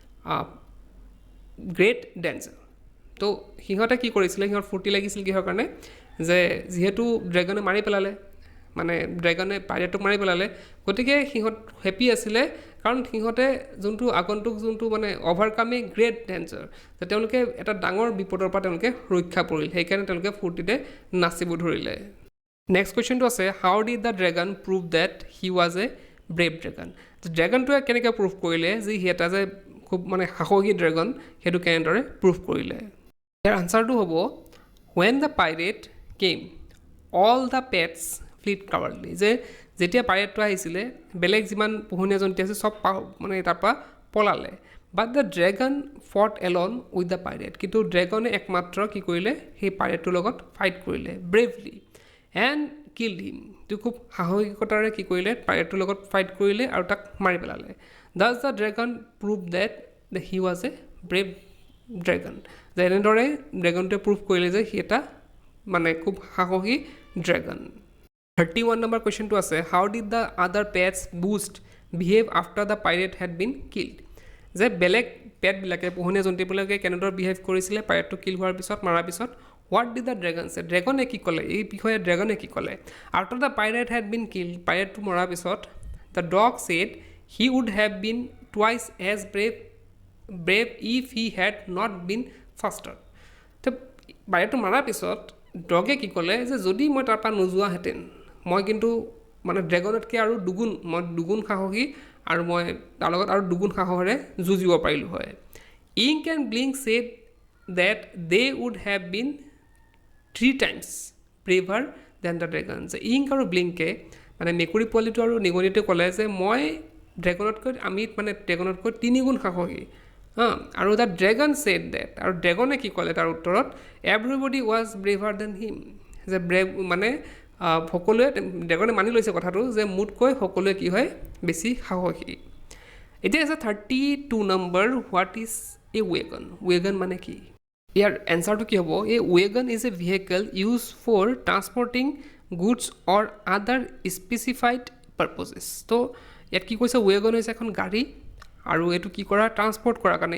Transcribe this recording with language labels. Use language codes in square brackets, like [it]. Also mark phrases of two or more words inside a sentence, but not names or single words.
[en] great danger [as] তো সিহঁতে কি কৰিছিলে সিহঁত ফূৰ্তি লাগিছিল কিহৰ কাৰণে যে যিহেতু ড্ৰেগনে মাৰি পেলালে মানে ড্ৰেগনে পাইৰেটক মাৰি পেলালে গতিকে সিহঁত হেপী আছিলে কাৰণ সিহঁতে যোনটো আগন্তুক যোনটো মানে [en] overcame great danger [as] যে তেওঁলোকে এটা ডাঙৰ বিপদৰ পৰা তেওঁলোকে ৰক্ষা পৰিল সেইকাৰণে তেওঁলোকে ফূৰ্তিতে নাচিব ধৰিলে নেক্সট কুৱেশ্যনটো আছে [en] how did the dragon prove that he was a brave dragon [as] ড্ৰেগনটোৱে কেনেকৈ প্ৰুভ কৰিলে যে সি এটা যে খুব মানে সাহসী ড্ৰেগন সেইটো কেনেদৰে প্ৰুভ কৰিলে ইয়াৰ আনচাৰটো হ'ব [en] when the pirate came all the pets fled cowardly [as] যে যেতিয়া পাইৰেটটো আহিছিলে বেলেগ যিমান পোহনীয়া জন্তু আছে চব মানে তাৰপৰা পলালে [en] but the dragon fought alone with the pirate [as] কিন্তু ড্ৰেগনে একমাত্ৰ কি কৰিলে সেই পাইৰেটটোৰ লগত ফাইট কৰিলে [en] bravely and killed [as] হিম তো খুব সাহসিকতাৰে কি কৰিলে পাইৰেটটোৰ লগত ফাইট কৰিলে আৰু তাক মাৰি পেলালে [en] thus the dragon proved that the he was a brave dragon [as] যে এনেদৰে ড্ৰেগনটোৱে প্ৰুভ কৰিলে যে সি এটা মানে খুব সাহসী ড্ৰেগন 31 নম্বৰ কুৱেশ্যনটো আছে [en] how did the other pets boost behave after the pirate had been killed [as] যে বেলেগ পেটবিলাকে পোহনীয়া জন্তুবিলাকে কেনেদৰে বিহেভ কৰিছিলে পাইৰেটটো কিল হোৱাৰ পিছত মৰাৰ পিছত [en] what did the dragon say [as] ড্ৰেগনে কি ক'লে এই বিষয়ে ড্ৰেগনে কি ক'লে [en] after the pirate had been killed [as] পাইৰেটটো মৰাৰ পিছত [en] the dog said he would have been twice as brave if he had not been faster [as] তো পাইৰেটটো মৰাৰ পিছত ডগে কি ক'লে যে যদি মই তাৰপৰা নোযোৱাহেঁতেন মই কিন্তু মানে ড্ৰেগনতকৈ আৰু দুগুণ সাহসী আৰু মই তাৰ লগত আৰু দুগুণ সাহসেৰে যুঁজিব পাৰিলোঁ হয় [en] Ink and Blink said that they would have been 3 times braver than the dragon [as] যে ইংক আৰু ব্লিংকে মানে মেকুৰী পোৱালিটো আৰু নিগনিটোৱে ক'লে যে মই ড্ৰেগনতকৈ 3 গুণ সাহসী আৰু [en] the dragon said that [as] আৰু ড্ৰেগনে কি ক'লে তাৰ উত্তৰত [en] everybody was braver than [as] হিম যে ব্ৰেভ মানে সকলোৱে ড্ৰেগনে মানি লৈছে কথাটো যে মোতকৈ সকলোৱে কি হয় বেছি সাহসী এতিয়া আছে 32 নম্বৰ [en] what is a wagon [as] মানে কি ইয়াৰ এনচাৰটো কি হ'ব [en] a wagon is a vehicle use for transporting goods or other specified purposes [as] তো ইয়াত কি কৈছে ৱেগন হৈছে এখন গাড়ী আৰু এইটো কি কৰা ট্ৰান্সপৰ্ট কৰাৰ কাৰণে